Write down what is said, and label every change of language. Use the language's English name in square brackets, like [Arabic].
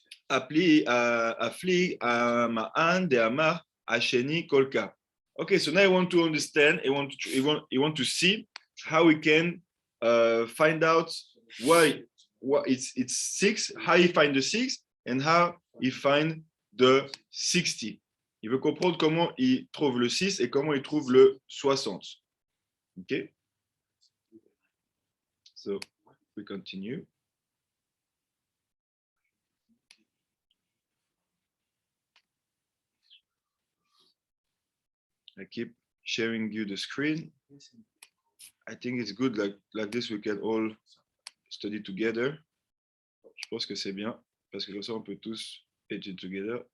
[English] Afli, Ma'an, De'amar, Asheni, Kolka. Okay, so now I want to understand, I want to see how we can find out why it's 6, how he find the 6, and how he find the 60. [French] Il veut comprendre comment il trouve le 6 et comment il trouve le 60. [English] Okay? So we continue. I keep sharing you the screen. I think it's good like this we can all study together. [French] Je pense que c'est bien parce que comme ça on peut tous étudier together.